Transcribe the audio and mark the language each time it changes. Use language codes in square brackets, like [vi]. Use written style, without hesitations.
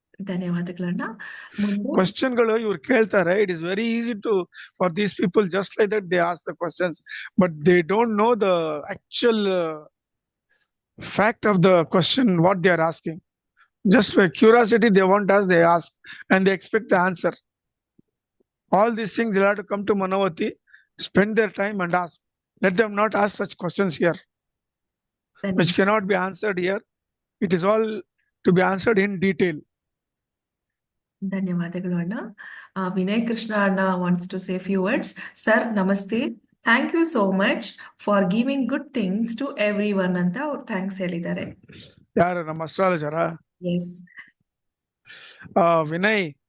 [kn] ಧನ್ಯವಾದಗಳನ್ನ. ಮುಂದೆ ಕ್ವಶನ್ಗಳು ಇವ್ರು ಕೇಳ್ತಾರೆ. [en] It is very easy to for these people, just like that they ask the questions, but they don't know the actual fact of the question what they are asking. Just for curiosity they want us, they ask and they expect the answer. All these things they have to come to Manavati, spend their time and ask. Let them not ask such questions here which cannot be answered here. It is all to be answered in detail. [kn] ಧನ್ಯವಾದಗಳು ಅಣ್ಣ. [en] Vinay Krishna anna wants to say few words. Sir namaste, thank you so much for giving good things to everyone [kn] ಅಂತ ಅವ್ರು thanks ಹೇಳಿದ್ದಾರೆ. ಯಾರು ನಮ್ಮ ಅಸ್ಟ್ರಾಲಜರ? [en] Yes. [kn] Vinay